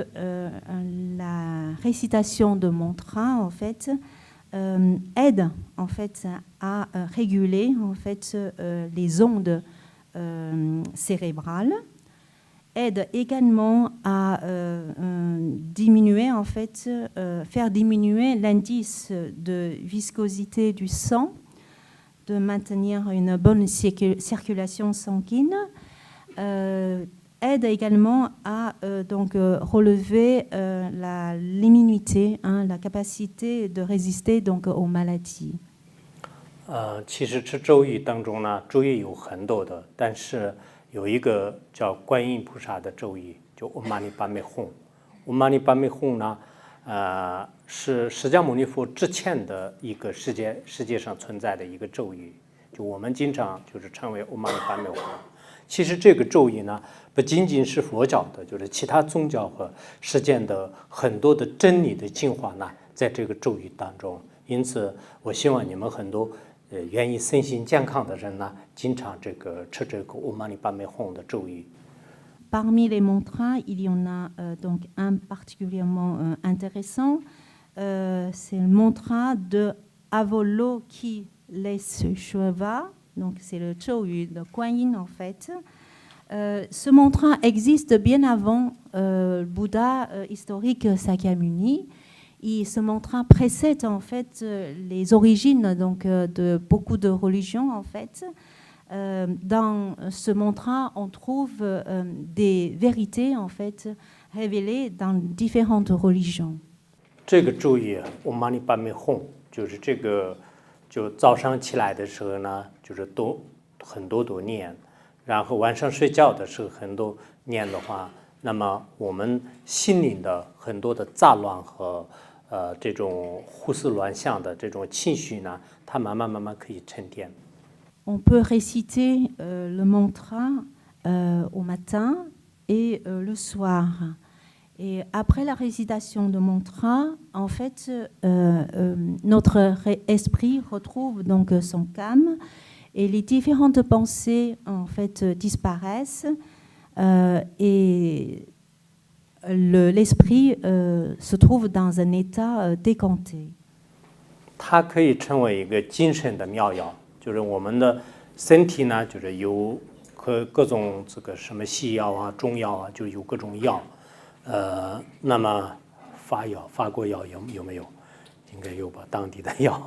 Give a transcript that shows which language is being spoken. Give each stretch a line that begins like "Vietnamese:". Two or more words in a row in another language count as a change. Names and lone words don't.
French: la récitation de mantras, en fait, aide en fait à réguler en fait les ondes cérébrales, aide également à diminuer en fait, faire diminuer l'indice de viscosité du sang, de maintenir une bonne circulation sanguine, aide également à donc relever l'immunité, la capacité de résister donc aux maladies.
Chinese: 其实吃咒语当中呢，咒语有很多的，但是有一个叫观音菩萨的咒语，就 Om Mani Padme Hum。Om Mani Padme Hum 呢，是释迦牟尼佛之前的一个世界上存在的一个咒语，就我们经常就是称为 Om Mani Padme Hum。其实这个咒语呢，不仅仅是佛教的，就是其他宗教和世间的很多的真理的精华呢，在这个咒语当中。因此，我希望你们很多愿意身心健康的人呢，经常吃这个 Om Mani Padme Hum 的咒语。
French: Parmi les mantras, il y en a donc un particulièrement intéressant. C'est le mantra de Avalokiteshvara. Donc c'est le Chouyu de Kuan Yin en fait. Ce mantra existe bien avant le Bouddha historique Sakyamuni. Et ce mantra précède en fait les origines donc, de beaucoup de religions en fait. Dans ce mantra, on trouve des vérités en fait révélées dans différentes religions.
Chinese: 这个咒语我玛尼巴美吽，就是这个，就早上起来的时候呢，就是很多念，然后晚上睡觉的时候很多念的话，那么我们心灵的很多的杂乱和这种胡思乱想的这种情绪呢，它慢慢可以沉淀。
French: On peut réciter le mantra au matin et le soir. Et après la récitation de mantra, en fait, notre esprit retrouve donc son calme et les différentes pensées en fait disparaissent et l'esprit se trouve dans un état décanté.
Chinese: 它可以成为一个精神的妙药，就是我们的身体呢，就是有各种这个什么西药啊、中药啊，就有各种药。那么法国药有没有？应该有吧，当地的药。